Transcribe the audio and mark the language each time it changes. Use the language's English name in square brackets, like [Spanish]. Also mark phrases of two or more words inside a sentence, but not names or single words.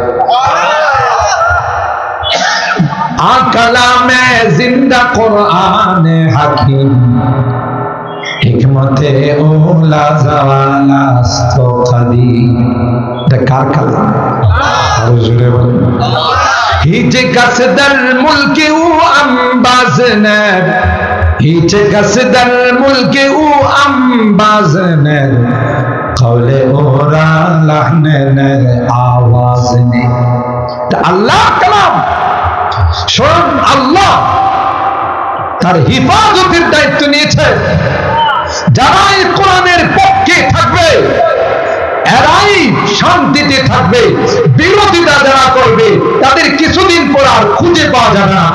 [Persian] کلام زنده قرآن حکیم، حکمت او لایزالست قدیم. [Bangla] এটা কার কালাম? আরো জোরে বলেন। [Persian] هیچ کس در ملک او انباز نر هیچ کس در ملک او انباز نر قول او را لحن نر آواز نر [Bangla] আল্লাহ কালাম স্বয়ং আল্লাহ তার হিফাজতের দায়িত্ব নিয়েছে। যারা এই কোরআনের পক্ষে থাকবে এরাই শান্তিতে থাকবে, বিরোধিতা যারা করবে তাদের কিছুদিন পর আর খুঁজে পাওয়া যাবে না।